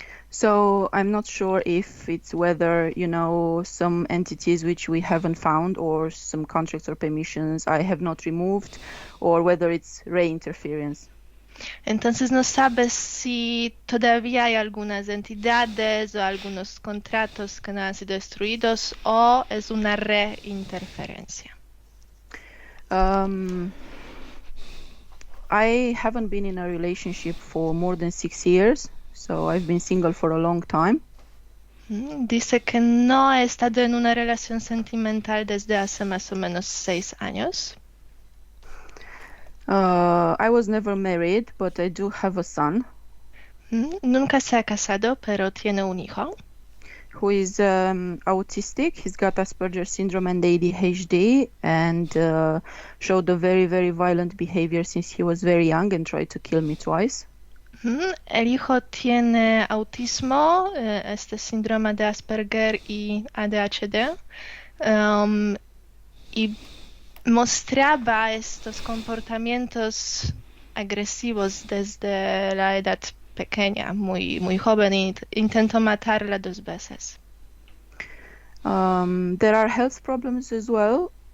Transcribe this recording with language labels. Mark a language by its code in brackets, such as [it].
[en] So I'm not sure if it's whether, some entities which we haven't found or some contracts or permissions I have not removed, or whether it's reinterference. [es] Entonces no sabe si todavía hay algunas entidades o algunos contratos que no han sido destruidos o es una reinterferencia. [en] I haven't been in a relationship for more than 6 years, so I've been single for a long time. [es] Dice que no ha estado en una relación sentimental desde hace más o menos 6 años. [en] I was never married, but I do have a son [es] Nunca se ha casado, pero tiene un hijo. [en] who is autistic. He's got Asperger's syndrome and ADHD, and showed a very, very violent behavior since he was very young and tried to kill me twice. [es] El hijo tiene autismo, este síndrome de Asperger y ADHD, y mostraba estos comportamientos agresivos desde la edad pequeña, muy, muy joven, y intentó matarla 2 veces. [en] There are health problems as well.